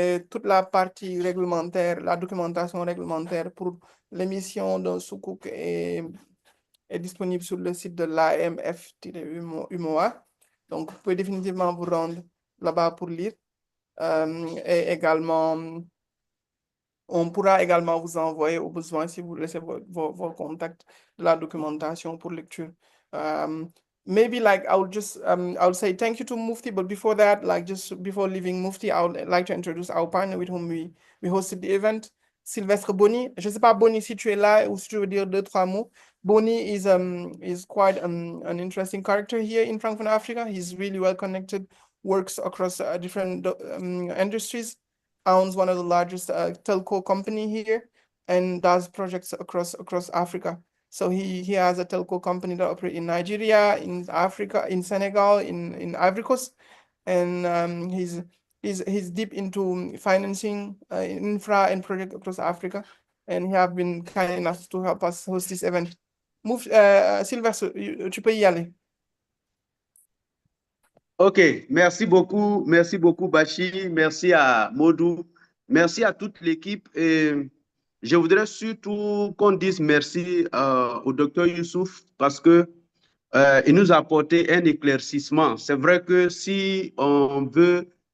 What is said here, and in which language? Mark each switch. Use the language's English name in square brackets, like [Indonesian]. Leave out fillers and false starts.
[French] Toute la partie réglementaire, la documentation réglementaire pour l'émission d'un soukouk est disponible sur le site de l'AMF-UMOA. Donc, vous pouvez définitivement vous rendre là-bas pour lire. Et également, on pourra également vous envoyer au besoin, si vous laissez vos contacts, de la documentation pour lecture. [English] Maybe like I'll say thank you to Mufti, but before that, like just before leaving Mufti, I would like to introduce our partner with whom we hosted the event, Sylvestre Boni. [French] Je ne sais pas, Boni, si tu es là ou si tu veux dire 2-3 mots. [English] Boni is quite an interesting character here in Frankfurt, Africa. He's really well connected, works across different industries, owns one of the largest telco company here, and does projects across Africa. So he has a telco company that operates in Nigeria, in Africa, in Senegal, in Ivory Coast, and he's deep into financing infra and project across Africa, and he have been kind enough to help us host this event. [French] Sylvestre, tu peux y aller. OK, merci beaucoup Bachir, merci à Modou, merci à toute l'équipe. Et je voudrais surtout qu'on dise merci au docteur Youssouf parce que il nous a apporté un éclaircissement. C'est vrai que si on veut